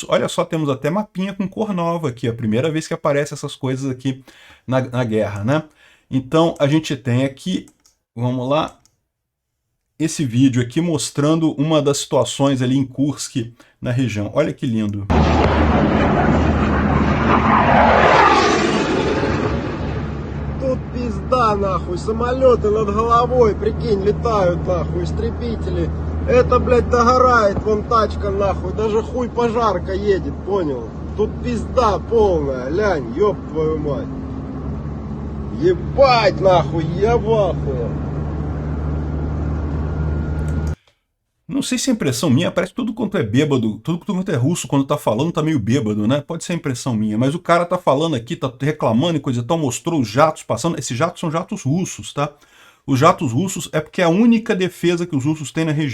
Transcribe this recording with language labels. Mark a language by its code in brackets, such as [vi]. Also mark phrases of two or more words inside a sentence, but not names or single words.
[pt] Olha só, temos até mapinha com cor nova aqui, a primeira vez que aparece essas coisas aqui na guerra, né? Então a gente tem aqui, vamos lá, esse vídeo aqui mostrando uma das situações ali em Kursk, na região. Olha que lindo. [ru] Тут пизда, нахуй, самолеты над головой, прикинь, летают, нахуй, истребители. Это, блядь, догорает, вон тачка, нахуй, даже хуй пожарка едет, понял? Тут пизда полная, лянь, ёб твою мать. Ебать, нахуй, я в ахуе. [pt] Não sei se é impressão minha, parece que tudo quanto é bêbado, tudo quanto é russo, quando tá falando, tá meio bêbado, né? Pode ser impressão minha, mas o cara tá falando aqui, tá reclamando e coisa e tal, mostrou os jatos passando. Esses jatos são jatos russos, tá? Os jatos russos é porque é a única defesa que os russos têm na região.